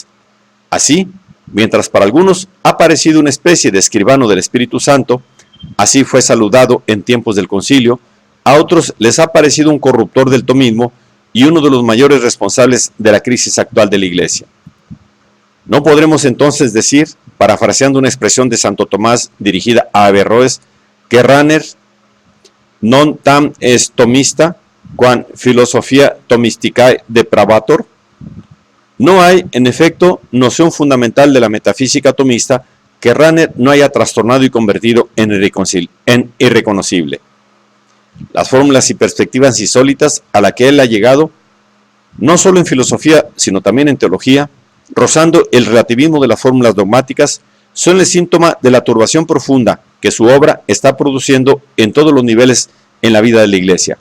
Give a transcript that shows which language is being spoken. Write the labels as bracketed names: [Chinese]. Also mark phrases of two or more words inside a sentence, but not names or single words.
[Spanish] Así, mientras para algunos ha parecido una especie de escribano del Espíritu Santo, así fue saludado en tiempos del concilio, a otros les ha parecido un corruptor del tomismo y uno de los mayores responsables de la crisis actual de la Iglesia. ¿No podremos entonces decir, parafraseando una expresión de Santo Tomás dirigida a Averroes, que Rahner [Latin] non tam est tomista, quam philosophia tomisticae depravator? [Spanish] No hay, en efecto, noción fundamental de la metafísica tomista que Rahner no haya trastornado y convertido en irreconocible. Las fórmulas y perspectivas insólitas a las que él ha llegado no solo en filosofía, sino también en teología, rozando el relativismo de las fórmulas dogmáticas, son el síntoma de la turbación profunda que su obra está produciendo en todos los niveles en la vida de la Iglesia.